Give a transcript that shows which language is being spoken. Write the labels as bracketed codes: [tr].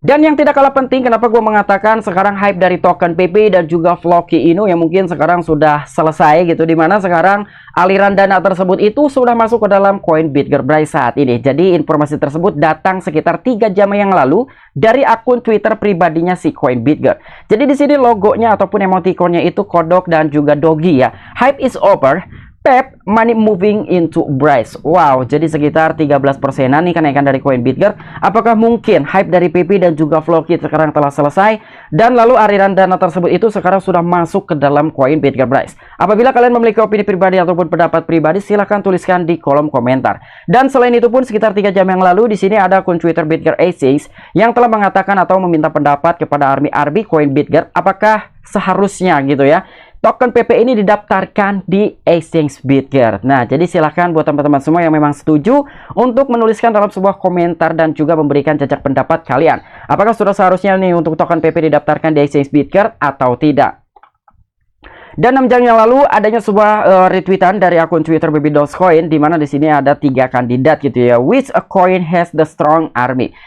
[id] Dan yang tidak kalah penting, kenapa gue mengatakan sekarang hype dari token PP dan juga Floki Inu yang mungkin sekarang sudah selesai gitu, dimana sekarang aliran dana tersebut itu sudah masuk ke dalam koin BitGet Bryce saat ini. Jadi informasi tersebut datang sekitar 3 jam yang lalu dari akun Twitter pribadinya si koin BitGet. Jadi di sini logonya ataupun emoticonnya itu kodok dan juga dogi ya. [en] Hype is over. Pep money moving into Bryce. [id] Wow, jadi sekitar 13%-an nih kenaikan dari koin BitGet. Apakah mungkin hype dari PP dan juga Floki sekarang telah selesai dan lalu aliran dana tersebut itu sekarang sudah masuk ke dalam koin BitGet Bryce? Apabila kalian memiliki opini pribadi ataupun pendapat pribadi, silahkan tuliskan di kolom komentar. Dan selain itu pun sekitar 3 jam yang lalu di sini ada akun Twitter BitGet Exchange yang telah mengatakan atau meminta pendapat kepada ARMY koin BitGet, apakah seharusnya gitu ya token PP ini didaftarkan di Exchange BitGet. Nah, jadi silahkan buat teman-teman semua yang memang setuju untuk menuliskan dalam sebuah komentar dan juga memberikan jajak pendapat kalian. Apakah sudah seharusnya nih untuk token PP didaftarkan di Exchange BitGet atau tidak? Dan 6 jam yang lalu adanya sebuah retweetan dari akun Twitter Baby.Coin, di mana di sini ada 3 kandidat gitu ya. [en] Which a coin has the strong army?